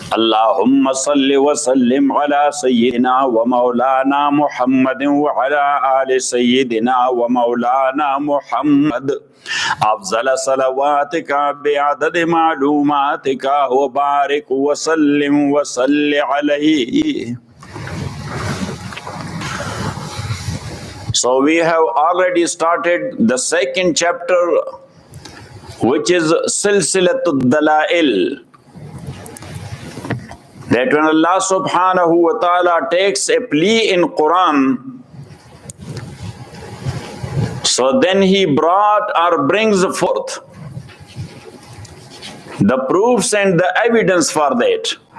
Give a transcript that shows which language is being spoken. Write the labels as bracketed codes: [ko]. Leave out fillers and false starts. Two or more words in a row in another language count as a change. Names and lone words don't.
[ar] اللهم صل وسلم على سيدنا ومولانا محمد وعلى آل سيدنا ومولانا محمد. أفضل صلواتك بعدد معلوماتك وبارك وسلم وصل عليه. [en] So we have already started the second chapter, which is Silsilatul Dalail. That when [ar] الله سبحانه وتعالى [en] takes a plea in Quran, so then He brought or brings forth the proofs and the evidence for that.